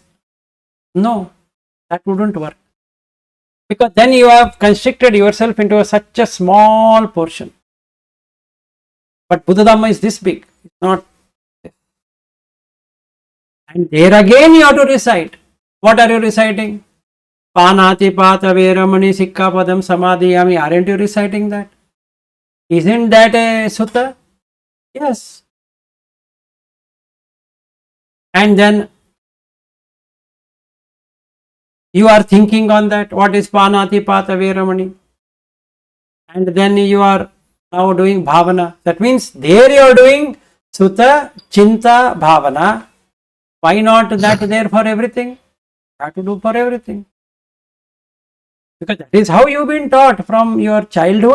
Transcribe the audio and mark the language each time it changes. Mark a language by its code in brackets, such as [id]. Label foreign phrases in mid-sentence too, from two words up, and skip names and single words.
[en] No, that wouldn't work. Because then you have constricted yourself into such a small portion. But Buddha Dhamma is this big. It's not. And there again you have to recite. What are you reciting? [pi] Panati pata veramani sikka padam samadhiyami. [en] Aren't you reciting that? Isn't that a sutta? Yes. And then you are thinking on that. What is [pi] panati pata veramani? [en] And then you are now doing bhavana. That means there you are doing [pi] sutta, chinta, bhavana. [en] Why not that there for everything? Have to do for everything. Because that is how you've been taught from your childhood.